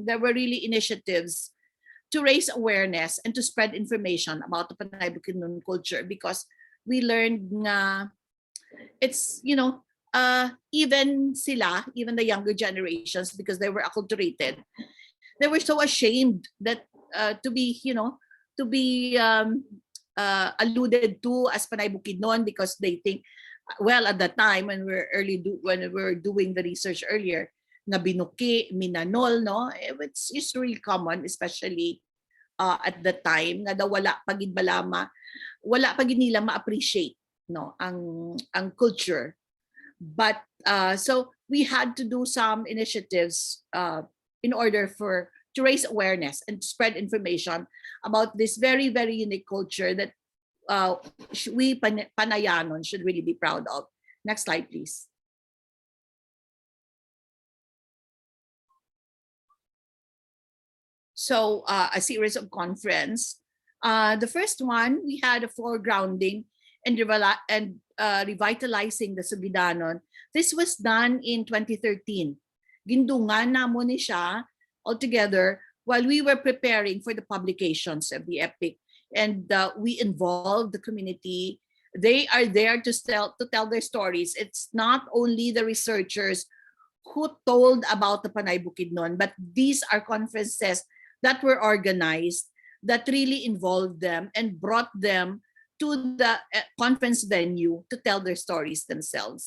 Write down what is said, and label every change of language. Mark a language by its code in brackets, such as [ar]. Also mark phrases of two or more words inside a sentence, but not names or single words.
[en] There were really initiatives to raise awareness and to spread information about the Panay Bukidnon culture, because we learned na it's, even the younger generations, because they were acculturated, they were so ashamed that to be alluded to as Panay Bukidnon, because they think, well, at the time when we were doing the research earlier, [hil] na binuki, minanol, no? [en] It's really common, especially at the time, [hil] na wala pagid nila ma-appreciate, no, ang culture. [en] But so we had to do some initiatives in order to raise awareness and spread information about this very, very unique culture that we Panayanon should really be proud of. Next slide, please. So a series of conference. The first one, we had a foregrounding and revitalizing the Sugidanon. This was done in 2013. [hil] Gindungan namo ni siya [en] altogether while we were preparing for the publications of the epic. And we involved the community. They are there to tell their stories. It's not only the researchers who told about the Panay Bukidnon, but these are conferences that were organized that really involved them and brought them to the conference venue to tell their stories themselves.